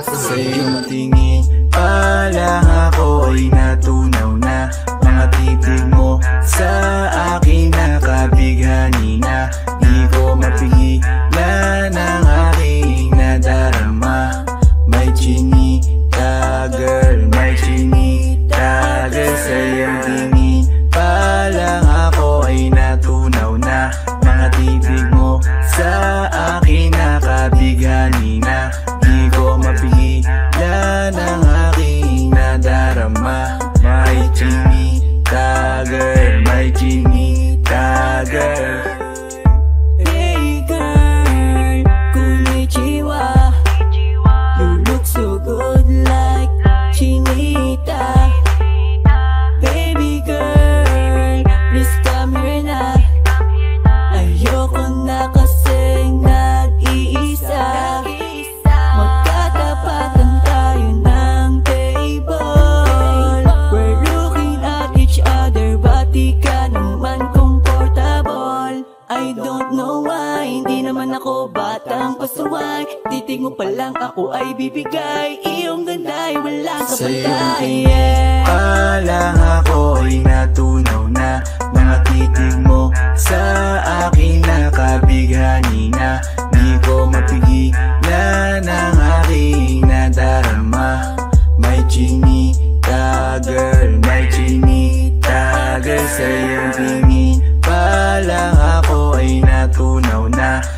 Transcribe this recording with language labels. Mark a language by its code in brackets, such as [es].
[tl] Sa iyong tingin pa lang ako ay natunaw na. Mga titig mo sa akin nakabighani na. Di ko mapigilan ang aking nadarama. May chinita girl, may chinita girl. Sa iyong tingin pa lang ako ay natunaw na. Mga titig mo sa akin nakabighani na. Di ko mapigilan ang aking nadarama. May chinita girl, may chinita girl. [en] Hey girl, konnichiwa. You look so good like chinita. Baby girl, please come here na. [tl] Ayoko na kasing nag-iisa. Magkatapatan tayo ng table. [en] We're looking at each other, but [tl] di ka naman [en] comfortable. I don't know why, [tl] hindi naman ako batang pasuway. Titig mo pa lang ako ay bibigay. Iyong ganda ay walang Sa iyong kapantay. tingin pa lang ako ay natunaw na. Mga titig mo sa akin nakabighani na. Di ko mapigilan ang aking nadarama. May chinita girl, may chinita girl. Sa iyong tingin pa lang ako ay natunaw na.